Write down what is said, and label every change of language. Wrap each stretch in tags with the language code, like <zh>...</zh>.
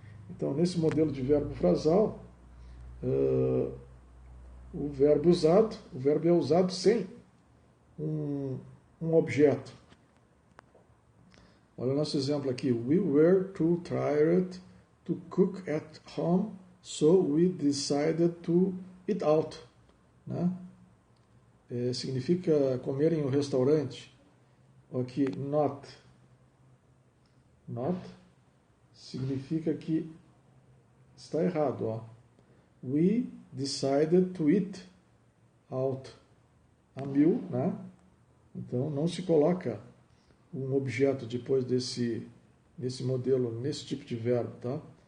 <pt>Então, nesse modelo de verbo frasal, o verbo é usado sem um objeto. Olha o nosso exemplo aqui.</pt> <en>We were too tired to cook at home, so we decided to eat out.</en> <pt>Né? Significa comer em um restaurante. Aqui, not significa que está errado. Ó.</pt> <en>We decided to eat out a meal, né?</en> <pt>Então, não se coloca um objeto depois desse modelo, nesse tipo de verbo, tá?</pt>